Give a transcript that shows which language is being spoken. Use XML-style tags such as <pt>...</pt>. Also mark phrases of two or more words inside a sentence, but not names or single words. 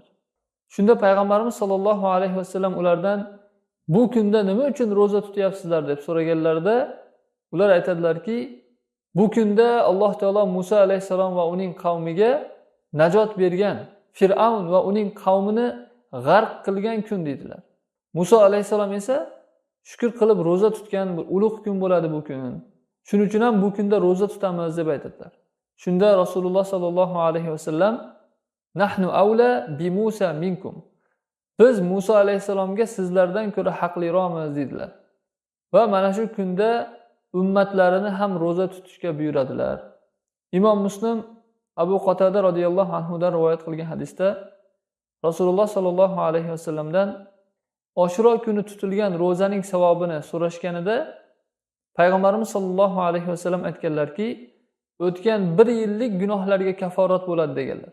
<uz>Shunda payg'ambarimiz</uz> <ar>صلى الله عليه وسلم</ar> <uz>ulardan bu kunda nima uchun ro'za tutyapsizlar deb so'raganlarida ular aytadilarki, bu kunda Alloh taolo Musa alayhisalom va uning qavmiga najot bergan, Fir'avn va uning qavmini g'arq qilgan kun dedilar. Musa alayhisalom esa shukr qilib ro'za tutgan bir ulug' kun bo'ladi bu kun. Shuning uchun ham bu kunda ro'za tutamiz deb aytadilar.</uz> <ar>Shunda رسول الله صلى الله عليه وسلم نحن أولى بموسى منكم.</ar> <uz>Biz Musa alayhisalomga sizlardan ko'ra haqliroqmiz dedilar. Va mana shu kunda ummatlarini ham ro'za tutishga buyuradilar. Imom Muslim Abu Qatada</uz> <ar>رضي الله عنه</ar> <uz>dan rivoyat qilgan hadisda Rasululloh</uz> <ar>صلى الله عليه وسلم</ar> <uz>Ashura kuni tutilgan ro'zaning savobini so'rashganida payg'ambarimiz</uz> <ar>صلى الله عليه وسلم</ar> <uz>aytganlarki, o'tgan 1 yillik gunohlarga kafforat bo'ladi deganlar.</uz>